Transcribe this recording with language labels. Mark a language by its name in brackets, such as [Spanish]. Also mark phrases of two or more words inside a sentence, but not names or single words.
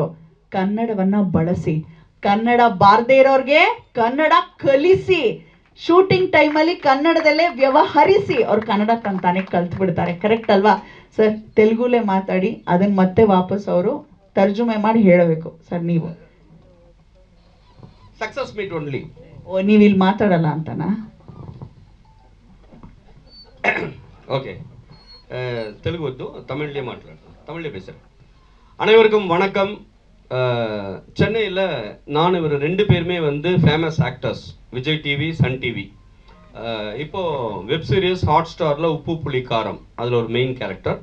[Kannada] ಕನ್ನಡವನ್ನ ಬಳಸಿ, ಕನ್ನಡ ಬಾರದೇ ಇರೋರ್ಗೆ ಕನ್ನಡ ಕಲಿಸಿ, ಶೂಟಿಂಗ್ ಟೈಮಲ್ಲಿ ಕನ್ನಡದಲ್ಲೇ ವ್ಯವಹರಿಸಿ ಅವ್ರು ಕನ್ನಡ ತಂತಾನೆ ಕಲ್ತು ಬಿಡ್ತಾರೆ. ಕರೆಕ್ಟ್ ಅಲ್ವಾ ಸರ್? ತೆಲುಗುಲೇ ಮಾತಾಡಿ ಅದನ್ನ ಮತ್ತೆ ವಾಪಸ್ ಅವರು ತರ್ಜುಮೆ ಮಾಡಿ ಹೇಳಬೇಕು ಸರ್. ನೀವು [English] success meet only. [Kannada] ಓ, ನೀವು ಇಲ್ಲಿ ಮಾತಾಡಲ್ಲ ಅಂತನಾ? [Tamil] ஓகே, தெலுங்கு வద్దు, தமிழ்லேயே மாట్లాடுறேன். தமிழ்லேயே பேசுகிறேன். அனைவருக்கும் வணக்கம். சென்னையில் நான் இவர் 2 பேருமே வந்து [English] famous actors, [Tamil] விஜய் டிவி, சன் டிவி. இப்போது [English] web series [Tamil] ஹாட் ஸ்டாரில் உப்பு புளி காரம், அதில் ஒரு [English] main character.